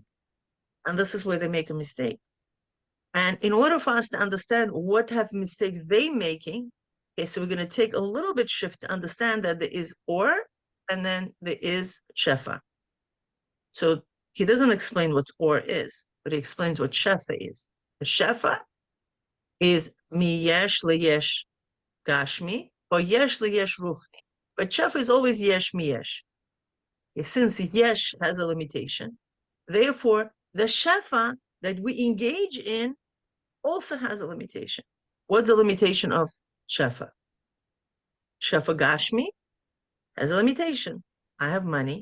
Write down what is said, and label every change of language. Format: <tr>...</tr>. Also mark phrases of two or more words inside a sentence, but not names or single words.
<en>And this is where they make a mistake. And in order for us to understand what type of mistake they're making, okay, so we're going to take a little bit shift to understand that there is Ohr, and then there is Shefa. So he doesn't explain what Ohr is, but he explains what Shefa is. The Shefa is</en> <he>מיש ליש גשמי,</he> <en>or</en> <he>יש ליש רוחני.</he> <en>But Shefa is always</en> <he>יש מיש.</he> <en>Since yesh has a limitation, therefore the Shefa that we engage in also has a limitation. What's the limitation of Shefa?</en> <he>שפע גשמי</he> <en>has a limitation. I have money.</en>